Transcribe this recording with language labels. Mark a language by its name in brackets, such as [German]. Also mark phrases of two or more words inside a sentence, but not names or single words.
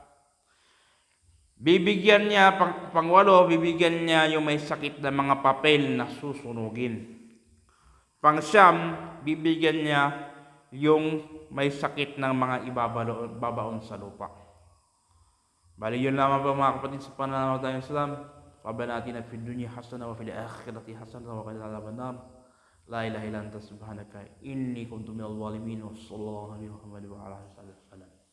[Filipino] Bibigyan niya, pang-8, bibigyan niya yung may sakit na mga papel na susunugin. Pang-9, bibigyan niya yung may sakit ng mga ibabaon sa lupa. Bali, yun lamang ba mga kapatid sa pananaw tayong Islam. [Arabic] ربنا آتنا في الدنيا حسنة وفي الآخرة حسنة وقنا عذاب النار. لا إله إلا أنت سبحانك إني كنت من الظالمين. وصلى الله عليه وسلم.